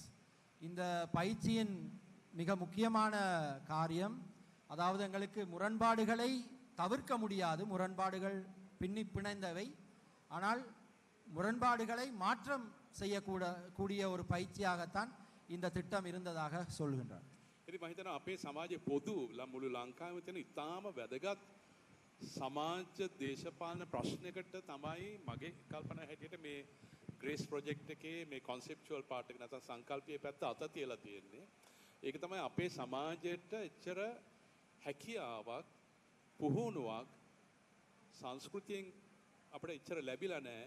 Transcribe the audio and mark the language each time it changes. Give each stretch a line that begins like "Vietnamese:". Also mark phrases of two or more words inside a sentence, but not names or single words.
Tamil: இந்த பயிற்சியின் மிக முக்கியமான காரியம் அதாவது எங்களுக்கு முரண்பாடுகளை தவிர்க்க முடியாது. முரண்பாடுகள் பின்னி பிணைந்தவை. ஆனால் முரண்பாடுகளை மாற்றம் செய்யக்கூடிய ஒரு பயிற்சியாகத்தான் இந்த திட்டம் இருந்ததாக சொல்கின்றார்.
Sinhala: ඉතින් මම හිතනවා අපේ සමාජයේ පොදු මුළු ලංකාවෙම තියෙන ඉතාම වැදගත් සමාජ දේශපාලන ප්‍රශ්නයකට තමයි මගේ කල්පනා හැටියට මේ ග්‍රේස් ප්‍රොජෙක්ට් එකේ මේ
English: conceptual part
Sinhala: එක නැත්නම් සංකල්පීය පැත්ත අත තියලා තියෙන්නේ. ඒක තමයි අපේ සමාජයට එච්චර හැකියාවක් පුහුණුවක් සංස්කෘතියෙන් අපිට එච්චර ලැබිලා නැහැ.